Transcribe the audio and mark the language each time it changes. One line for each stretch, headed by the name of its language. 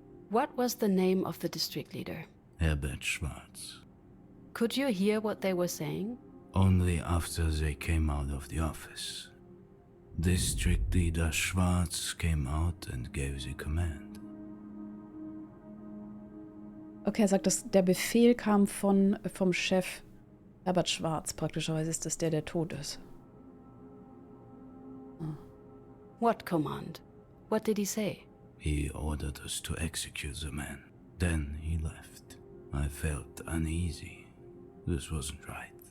English: What was the name of the district leader? Herbert Schwarz. Could you hear what they were saying? Only after they came out of the office. District leader Schwarz came out and gave the command.
German: Okay, er sagt, dass der Befehl kam vom Chef Herbert Schwarz. Praktischerweise ist das der tot ist.
English: What command? What did he say? He ordered us to execute the man. Then he left. I felt uneasy. This wasn't right.